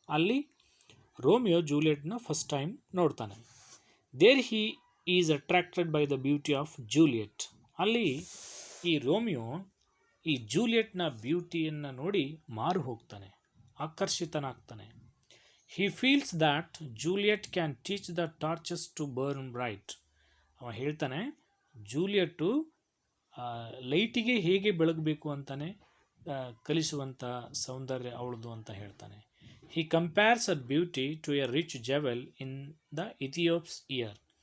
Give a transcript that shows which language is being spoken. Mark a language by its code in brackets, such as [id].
[kn] ಅಲ್ಲಿ Romeo ಜೂಲಿಯಟ್ನ first time ನೋಡ್ತಾನೆ. [en] There he is attracted by the beauty of Juliet. [kn] ಅಲ್ಲಿ ಈ ರೋಮಿಯೋ ಈ ಜೂಲಿಯಟ್ನ ಬ್ಯೂಟಿಯನ್ನು ನೋಡಿ ಮಾರು ಹೋಗ್ತಾನೆ, ಆಕರ್ಷಿತನಾಗ್ತಾನೆ. [en] He feels that Juliet can teach the torches to burn bright. [kn] ಅವ ಹೇಳ್ತಾನೆ ಜೂಲಿಯಟ್ಟು ಲೈಟಿಗೆ ಹೇಗೆ ಬೆಳಗಬೇಕು ಅಂತಾನೆ ಕಲಿಸುವಂಥ ಸೌಂದರ್ಯ ಅವಳದು ಅಂತ ಹೇಳ್ತಾನೆ. [en] He compares her beauty to a rich jewel in the Ethiopia's ear.